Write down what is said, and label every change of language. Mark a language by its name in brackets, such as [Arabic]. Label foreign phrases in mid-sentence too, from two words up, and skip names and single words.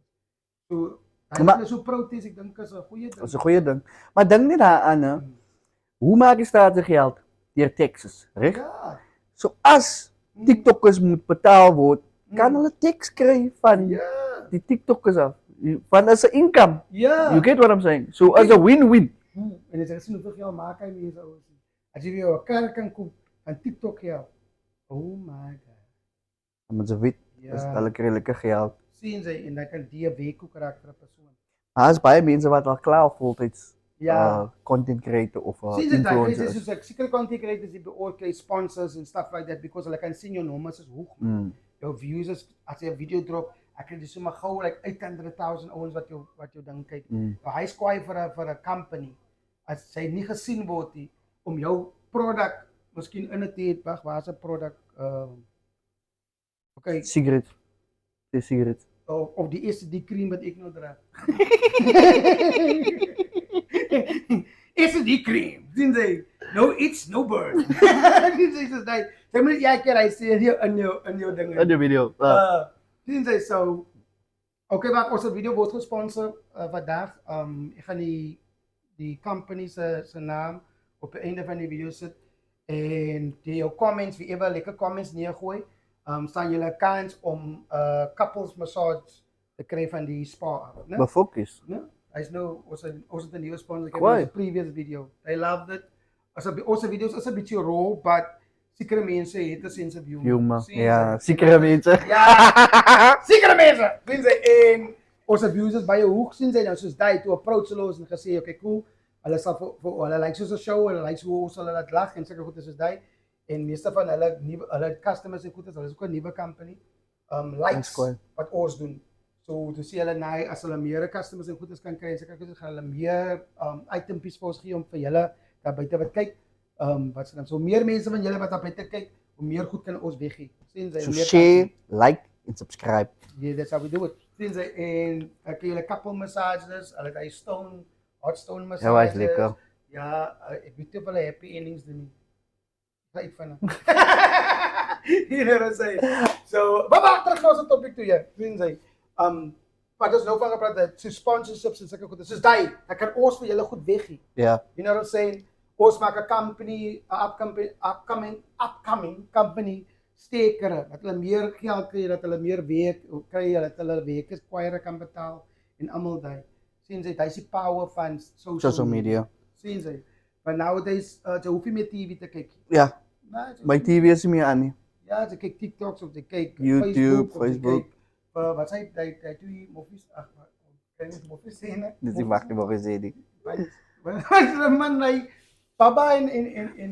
[Afrikaans] So hulle is so protes, ek dink is 'n goeie ding. Dis 'n goeie ding. Maar dink net daaraan, hè. Hoe maak jy staat geld? Deur taxes, reg? Ja. So as TikTokers moet betaal word, kan hulle tax kry van die TikTokers af. Van as 'n income. Ja. [English] You get what I'm saying? So as a win-win. [Afrikaans] En as jy sien hoeveel geld maak hy mense ouens. As jy jou 'n kar kan koop van TikTok geld. [English] Oh my god. [Afrikaans] Dan moet jy weet, is hulle kry lekker geld. Sien jy en dan kan die 'n week ook raak vir 'n persoon. Daar's baie mense wat al klaar voltyds content creator of influencer is. Soos ek sekere content creators die beoordeel [English] sponsors and stuff like that [Afrikaans] because hulle kan sien jou nommers is hoog. Jou views is as jy 'n video drop, ek kry dis sommer gou like 800,000 ouens wat jou ding kyk. Hy is kwaai vir 'n company as hy nie gesien word nie om jou produk miskien in 'n tyd wag, waar is 'n produk okay, sigaret. Dis sigaret. Of die eerste die cream wat ek nou dra. Eerste die cream. Sien jy? [English] No eats, no burn. [Afrikaans] Sien jy so daai. Jy moet jy keer hy sê in jou dinge. In die video. Sien jy so okay, maar ons video word gesponsor vandag. Ek gaan die company se naam op die einde van die video sit en die comments, wie ever lekker comments neergooi. Staan julle 'n kans om [English] couples massage [Afrikaans] te kry van die spa, né? Maar fokus. Né? Hy's nou ons het 'n nuwe sponsor gekry vir 'n previous video. [English] They loved it. [Afrikaans] Ons video's is 'n bietjie raw, but sekere mense het 'n [English] sense of humor. [Afrikaans] Ja, sekere mense. Ja. Sekere mense. Sien jy en ons views is baie hoog, sien jy nou soos daai toe approach hulle ons en gesê, [English] okay, cool. [Afrikaans] Hulle sal vir hulle like soos 'n show, hulle like hoe ons hulle laat lag en seker goed is soos daai. En meeste van hulle customers en goedes, hulle is ook 'n nuwe company. Likes wat ons doen. So to sien hulle nou as hulle meer customers en goedes kan kry, seker goed gaan hulle meer itempies vir ons gee om vir julle daar buite wat kyk. Wat se dan so meer mense van julle wat daar buite kyk, hoe meer goed kan ons weggee. Sien jy? So share, like en subscribe. [English] Yeah, that's how we do it. [Afrikaans] Sien jy? En ek julle couple massages, hulle daai [English] hot stone massages. [Afrikaans] Ja, was lekker. Ja, ek weet nie of hulle [English] happy endings [Afrikaans] doen. Right van. [English] You know what I'm saying? [Afrikaans] So, maar terug na ons topic toe jy. Sien jy? Wat ons nou van gepraat het, so sponsorships en sulke goed. Soos daai, dan kan ons vir julle goed weggee. Ja. [English] You know what I'm saying? [Afrikaans] Ons maak 'n company, 'n [English] upcoming company [Afrikaans] steker dat hulle meer geld kry, dat hulle meer werk kry, dat hulle werkers kwaier kan betaal en almal daai. Sien jy, daai is die power van [English] social media. [Afrikaans] Sien jy? [English] But nowadays, [Afrikaans] jy hoef nie meer TV te kyk. Ja. My TV is nie meer aan nie. Ja, jy kyk TikToks of jy kyk YouTube, Facebook. Wat sê jy twee movies? Ag, kan jy movies sien? Dis nie wag nie wat jy sê nie. [English] Man like Baba in